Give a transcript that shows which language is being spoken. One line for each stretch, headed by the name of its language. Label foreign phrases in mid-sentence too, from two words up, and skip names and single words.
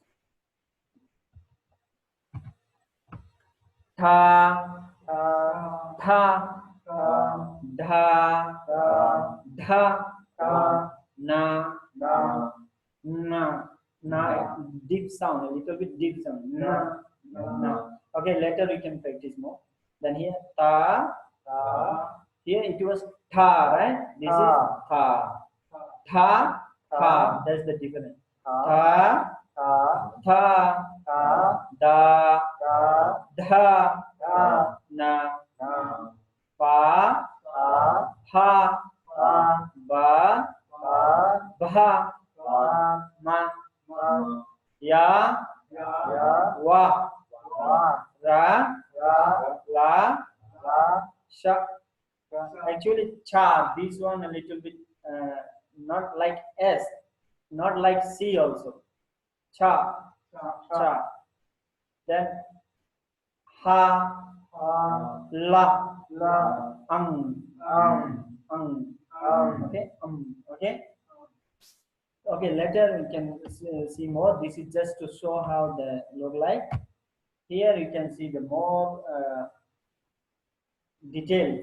English: Tha, dha, na, deep sound, a little bit deep sound. Na. Okay, later we can practice more. Then here, ta, here it was tha, right? This is tha. That's the difference. Tha, da, dha, na, pa, ha, ba, bha, ma, ya, wa, ra, la, sha. Actually, cha. This one a little bit not like S, not like C also. Cha. Then ha, la, okay, okay. Later we can see more. This is just to show how they look like. Here you can see the more details.